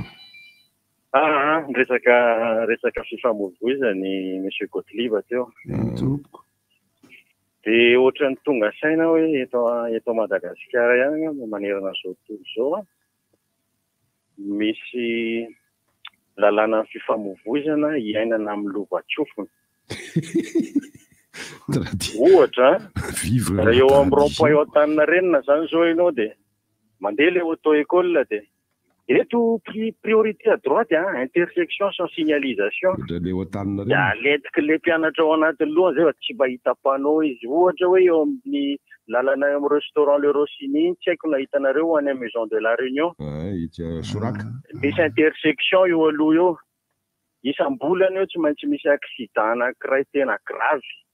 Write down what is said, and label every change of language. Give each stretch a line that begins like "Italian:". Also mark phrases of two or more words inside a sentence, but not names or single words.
Malagasy: resaka fifamoivoizany monsieur Gottlieb teo dia ohatrany tonga saina hoe eto Madagasikara ihany manerana zao tontolo zao misy lalàna fifamoivoizana iainana amin'ny lovatsofina ohatra raha eo amin'ny rond-point eo Antaninarenina zany zao ianao dia mandeha le auto-école dia eto priorité
French: à droite intersection sans signalisation
Malagasy: dia aletika le mpianatra ao anatin'ny lohany zay fa tsy mba hita panneau izy ohatra hoe eo amin'ny lalana amin'ny restaurant le Rossini tsy haiko nahitanareo any amin'ny Maison de la Réunion misy intersection eo aloha eo isam-bolana eo tsy maintsy misy accident anankiray tena grave